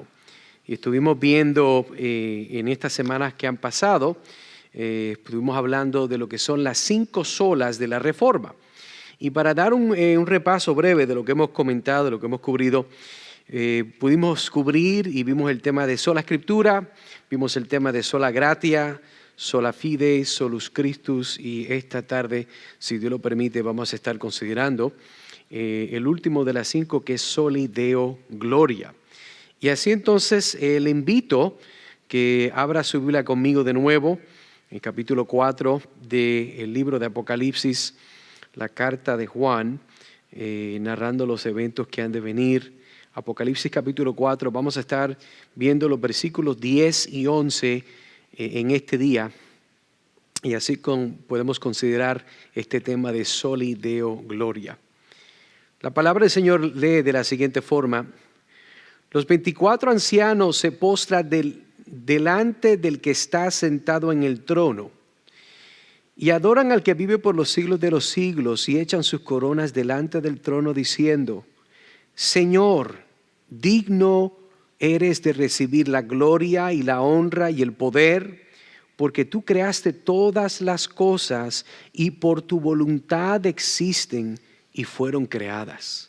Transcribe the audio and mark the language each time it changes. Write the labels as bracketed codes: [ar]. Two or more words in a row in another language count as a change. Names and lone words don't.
[es] Y estuvimos viendo en estas semanas que han pasado, estuvimos hablando de lo que son las 5 solas de la Reforma. Y para dar un repaso breve de lo que hemos comentado, de lo que hemos cubrido, pudimos cubrir y vimos el tema de sola escritura, vimos el tema de [la] sola gratia, sola fide, solus Christus, [es] y esta tarde, si Dios lo permite, vamos a estar considerando el último de las 5, que es [la] soli Deo gloria. [es] Y así entonces le invito que abra su Biblia conmigo de nuevo, en el capítulo 4 del libro de Apocalipsis, la carta de Juan, narrando los eventos que han de venir. Apocalipsis capítulo 4, vamos a estar viendo los versículos 10 y 11 en este día. Y así podemos considerar este tema de [la] soli Deo gloria. [es] La palabra del Señor lee de la siguiente forma: los 24 ancianos se postran delante del que está sentado en el trono y adoran al que vive por los siglos de los siglos, y echan sus coronas delante del trono diciendo: Señor, digno eres de recibir la gloria y la honra y el poder, porque tú creaste todas las cosas y por tu voluntad existen y fueron creadas.